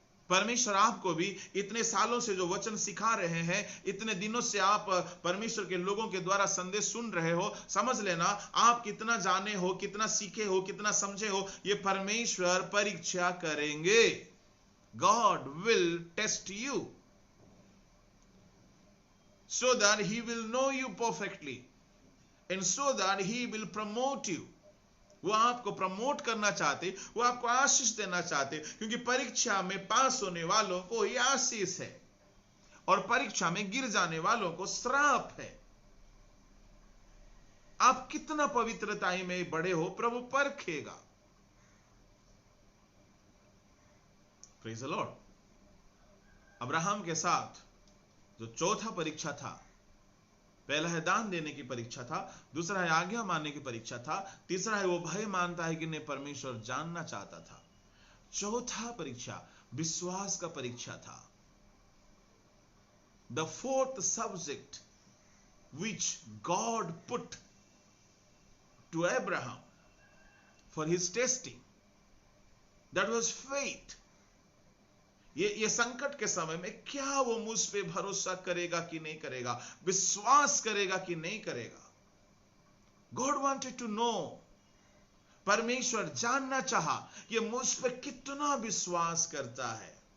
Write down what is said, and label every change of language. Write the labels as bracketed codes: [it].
[hi] परमेश्वर आपको भी इतने सालों से जो वचन सिखा रहे हैं, इतने दिनों से आप परमेश्वर के लोगों के द्वारा संदेश सुन रहे हो, समझ लेना आप कितना जाने हो, कितना सीखे हो, कितना समझे हो, ये परमेश्वर परीक्षा करेंगे। [en] God will test you so that he will know you perfectly and so that he will promote you. [hi] वो आपको प्रमोट करना चाहते, वो आपको आशीष देना चाहते, क्योंकि परीक्षा में पास होने वालों को ही आशीष है और परीक्षा में गिर जाने वालों को श्राप है। आप कितना पवित्रता में बड़े हो प्रभु परखेगा। [en] Praise the Lord. [hi] अब्राहम के साथ जो चौथा परीक्षा था, पहला है दान देने की परीक्षा था, दूसरा है आज्ञा मानने की परीक्षा था, तीसरा है वो भय मानता है कि नहीं परमेश्वर जानना चाहता था, चौथा परीक्षा विश्वास का परीक्षा था। [en] The fourth subject which God put to Abraham for his testing, that was faith. [hi] ये संकट के समय में क्या वो मुझ पे भरोसा करेगा कि नहीं करेगा, विश्वास करेगा कि नहीं करेगा। [en] God wanted to know, [hi] परमेश्वर जानना चाहा ये मुझ पे कितना विश्वास करता है।